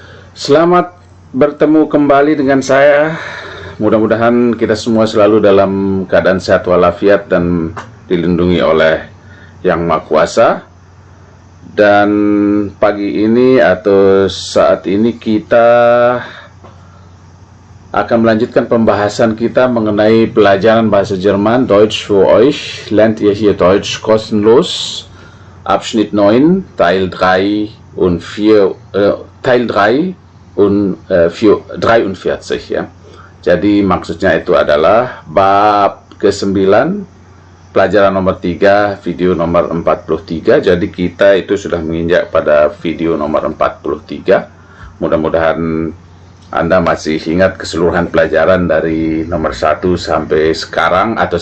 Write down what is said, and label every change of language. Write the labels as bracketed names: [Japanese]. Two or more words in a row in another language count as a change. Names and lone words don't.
[Indonesian] Selamat bertemu kembali dengan saya. Mudah-mudahan kita semua selalu dalam keadaan sehat walafiat dan dilindungi oleh Yang Maha Kuasa. Dan pagi ini atau saat ini kita akan melanjutkan pembahasan kita mengenai pelajaran bahasa Jerman, [German] Deutsch für euch. Lernt ihr hier Deutsch kostenlos. Abschnitt 9, Teil 3 und 4, Teil 3 und 43 ya. [Indonesian] Jadi maksudnya itu adalah bab ke-9, pelajaran nomor 3, video nomor 43. Jadi kita itu sudah menginjak pada video nomor 43. Mudah-mudahan Anda masih ingat keseluruhan pelajaran dari nomor 1 sampai sekarang atau